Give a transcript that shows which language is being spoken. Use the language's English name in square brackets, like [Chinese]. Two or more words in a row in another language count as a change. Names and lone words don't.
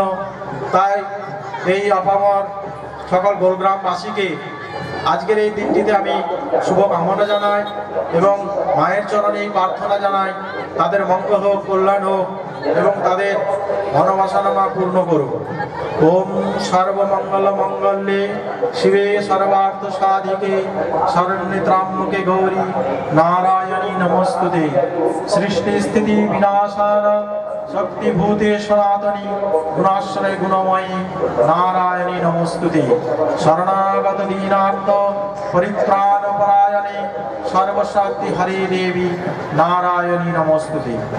[Bangla] তাই এই আপামর সকল গোলগ্রামবাসীকে আজকের এই দিনটিতে আমি শুভ কামনা জানাই এবং মায়ের চরণে প্রার্থনা জানাই তাদের মঙ্গল হোক, কল্যাণ হোক এবং তাদের মনোবাসনা মা পূর্ণ করুক। [Sanskrit] ওম সর্বমঙ্গল মঙ্গলে শিবে সর্বার্থ সাধিকে শরণ্যে ত্র্যম্বকে গৌরী নারায়ণী নমস্তুতে। সৃষ্টি স্থিতি বিনাশান শক্তিভূতে সনাতনী গুণাশ্রয় গুণময়ী নারায়ণী নমস্তুতে। শরণাগত দীনার্থ পরিত্রাণ পরায়ণে সর্বশক্তি হরে দেবী নারায়ণী নমস্তুতে।